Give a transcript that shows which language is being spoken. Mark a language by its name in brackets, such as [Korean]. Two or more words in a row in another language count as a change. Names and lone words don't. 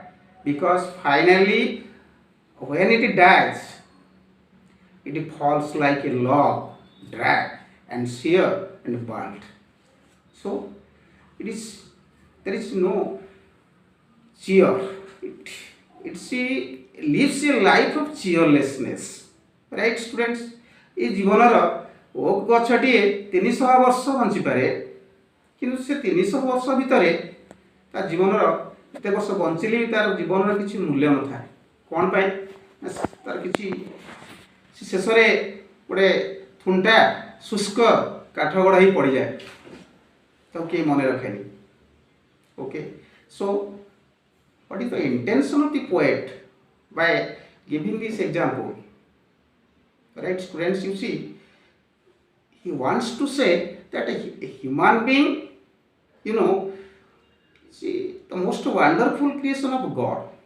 [English] Because finally, when it dies, it falls like a log, dry and sheer and burnt. So, there is no cheer. It lives a life of cheerlessness. Right, students? [Odia] এই জীবনର ওক ଗଛଟିଏ 300 ବର୍ଷ ବଞ୍ଚିପାରେ, କିନ୍ତୁ ସେ 300 ବର୍ଷ ଭିତରେ ତା ଜୀବନର ଏତେ ବର୍ଷ ବଞ୍ଚିଲେ ବି ତାର ଜୀବନର କିଛି ମୂଲ୍ୟ ନଥାଏ। କ'ଣ ପାଇଁ? ତାର କିଛି ଶେଷରେ ଗୋଟେ ଥୁଣ୍ଟା ଶୁଷ୍କ କାଠ ଗଡ଼ ହେଇ ପଡ଼ିଯାଏ, ତାକୁ କେହି ମନେ ରଖେନି। [English] okay, so what is the intention of the poet by giving this example? Right, students, you see, he wants to say that a human being, see, the most wonderful creation of God.